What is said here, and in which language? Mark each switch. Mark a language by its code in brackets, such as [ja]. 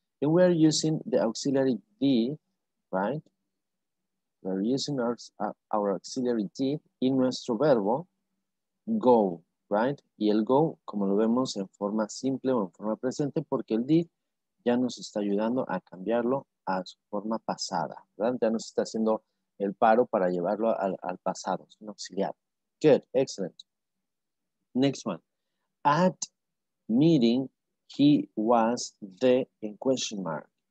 [en] And we are using the auxiliary did, right? We are using our auxiliary did in [es] nuestro verbo [en] go, right? [es] Y el go, como lo vemos en forma simple o en forma presente, porque el did ya nos está ayudando a cambiarlo a su forma pasada, ¿verdad? Ya nos está haciendo el paro para llevarlo al pasado, es un auxiliar. [en] Good, excellent. Next one. At meeting, he was the in question mark.